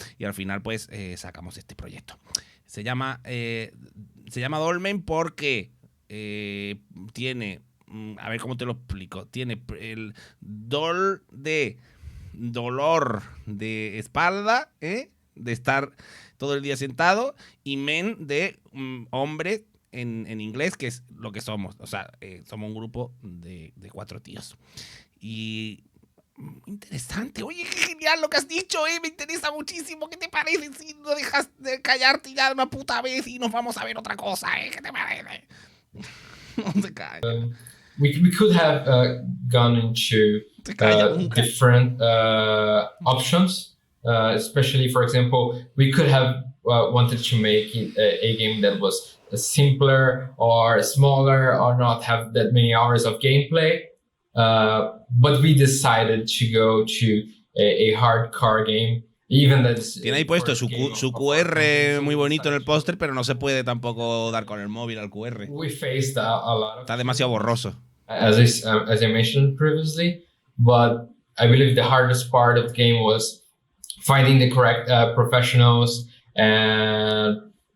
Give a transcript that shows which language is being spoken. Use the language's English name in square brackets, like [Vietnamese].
[Spanish] Y al final pues sacamos este proyecto. Se llama Dolmen porque tiene, a ver cómo te lo explico, tiene el dolor de espalda, de estar todo el día sentado, y men de hombre en inglés, que es lo que somos. O sea, somos un grupo de 4 tíos. Y interesante. Oye, qué genial lo que has dicho, me interesa muchísimo. ¿Qué te parece si no dejas de callarte ya una puta vez y nos vamos a ver otra cosa, ¿Qué te parece? No se cae. [English] We could have gone into different options. Especially, for example, we could have wanted to make a game that was simpler or smaller or not have that many hours of gameplay. But we decided to go to a hardcore game. Even that's [Spanish] tiene ahí puesto su QR muy bonito en el póster, pero no se puede tampoco dar con el móvil al QR. [English] We faced a lot of [Spanish] está demasiado borroso. [English] As I mentioned previously, but I believe the hardest part of the game was finding the correct professionals and